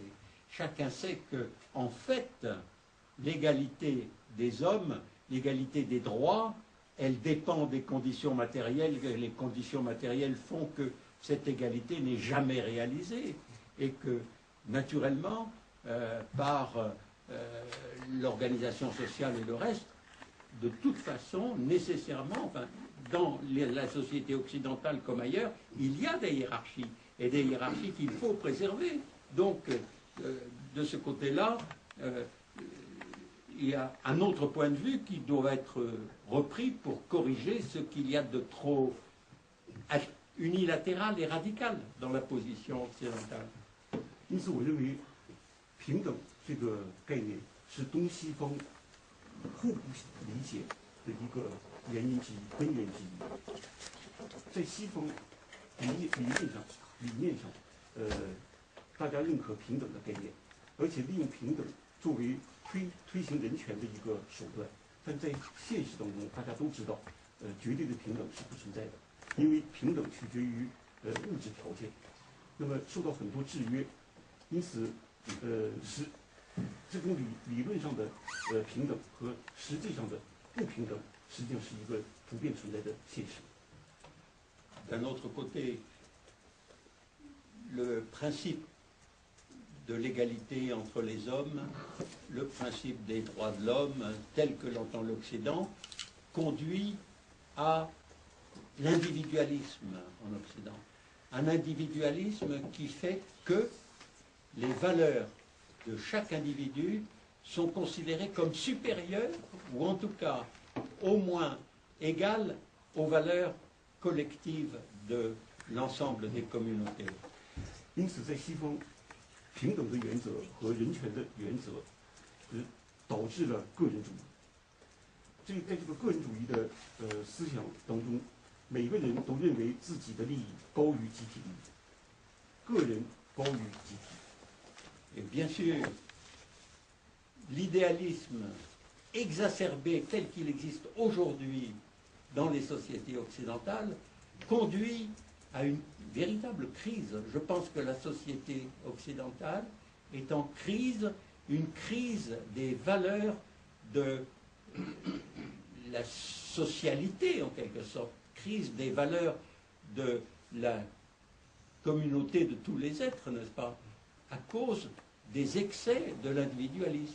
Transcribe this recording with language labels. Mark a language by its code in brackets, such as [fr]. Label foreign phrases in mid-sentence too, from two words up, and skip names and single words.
[fr] Chacun sait que, en fait, l'égalité des hommes, l'égalité des droits, elle dépend des conditions matérielles, et les conditions matérielles font que cette égalité n'est jamais réalisée, et que, naturellement, par l'organisation sociale et le reste, de toute façon, nécessairement, enfin, dans la société occidentale comme ailleurs, il y a des hiérarchies, et des hiérarchies qu'il faut préserver. Donc, de ce côté-là, il y a un autre point de vue qui doit être repris pour corriger ce qu'il y a de trop unilatéral et radical dans la position occidentale. [zh] 因此，我认为平等这个概念是东西方互不理解的一个原因之一、根源之一。在西方理念上，大家认可平等的概念，而且利用平等作为推行人权的一个手段。但在现实当中，大家都知道，绝对的平等是不存在的，因为平等取决于物质条件，那么受到很多制约，因此，这种理论上的平等和实际上的不平等，实际上是一个普遍存在的现实。 [fr] D'un autre côté, le principe de l'égalité entre les hommes, le principe des droits de l'homme, tel que l'entend l'Occident, conduit à l'individualisme en Occident. Un individualisme qui fait que les valeurs de chaque individu sont considérées comme supérieures, ou en tout cas au moins égales aux valeurs collectives de l'ensemble des communautés. [zh] 因此，在西方，平等的原则和人权的原则，导致了个人主义。在这个个人主义的思想当中，每个人都认为自己的利益高于集体利益，个人高于集体。 [fr] Et bien sûr, l'idéalisme exacerbé tel qu'il existe aujourd'hui dans les sociétés occidentales conduit à une véritable crise. Je pense que la société occidentale est en crise, une crise des valeurs de la socialité en quelque sorte, crise des valeurs de la communauté de tous les êtres, n'est-ce pas, à cause des excès de l'individualisme.